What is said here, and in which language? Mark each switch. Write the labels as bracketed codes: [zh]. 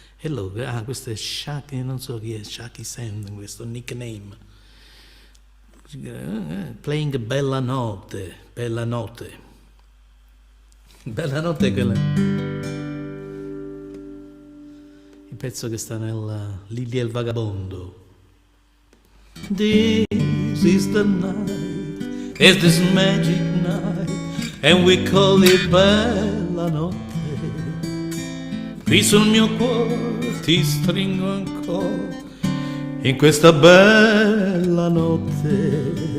[it] E loro, questo è Shaki, non so chi è, Shaki Sam, questo nickname. Playing Bella Notte, Bella Notte. Bella Notte è quella. Il pezzo che sta nella Lilia il Vagabondo. [en] This is the night, it's this magic night, and we call it Bella Notte. [it] Qui sul mio cuore ti stringo ancora in questa bella notte.